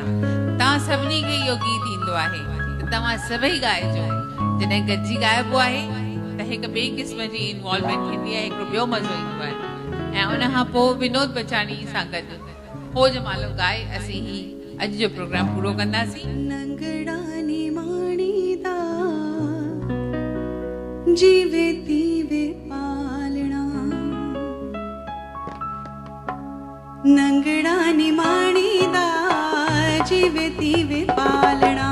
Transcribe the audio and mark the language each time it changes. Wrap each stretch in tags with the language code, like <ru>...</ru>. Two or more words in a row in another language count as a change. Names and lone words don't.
<sd>तव्हां सभिनी खे इहो गीत ईंदो आहे त तव्हां सभई ॻाइजो। जॾहिं गॾिजी ॻाइबो आहे त हिक ॿिए क़िस्म जी इन्वॉल्वमेंट थींदी आहे, हिकिड़ो ॿियो मज़ो ईंदो आहे। ऐं उन खां पोइ विनोद बचाणी सां गॾु हो जमालो ॻाए असीं ही अॼु जो प्रोग्राम पूरो कंदासीं। नंगड़ा निमाणींदा जीवे तीवे पालना, नंगड़ा निमाणींदा जीवे तीवे पालना।</sd>